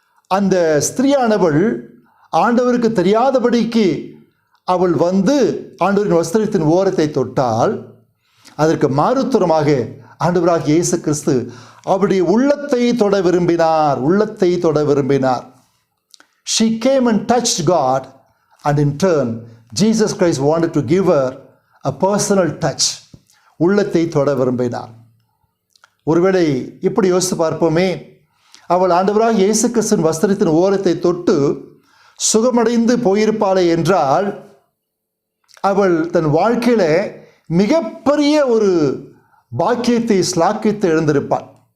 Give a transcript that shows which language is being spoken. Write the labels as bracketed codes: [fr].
[ta] அந்த ஸ்திரீயானவள் ஆண்டவருக்கு தெரியாதபடிக்கு அவள் வந்து ஆண்டவரின் வஸ்திரத்தின் ஓரத்தை தொட்டால், அதற்கு மாறுத்தரமாக ஆண்டவராகிய இயேசு கிறிஸ்து அவருடைய உள்ளத்தை தொட விரும்பினார். உள்ளத்தை தொட விரும்பினார். [en] She came and touched God, and in turn Jesus Christ wanted to give her a personal touch. [ta] உள்ளத்தை தொட விரும்பினார். ஒருவேளை இப்படி யோசித்து பார்ப்போமே, அவள் ஆண்டவராகிய இயேசு கிறிஸ்துவின் வஸ்திரத்தின் ஓரத்தை தொட்டு சுகமடைந்து போயிருப்பாளே என்றால், அவள் தன் வாழ்க்கையில மிகப்பெரிய ஒரு பாக்கியத்தை ஸ்லாக்கித்து எழுந்திருப்பாள்.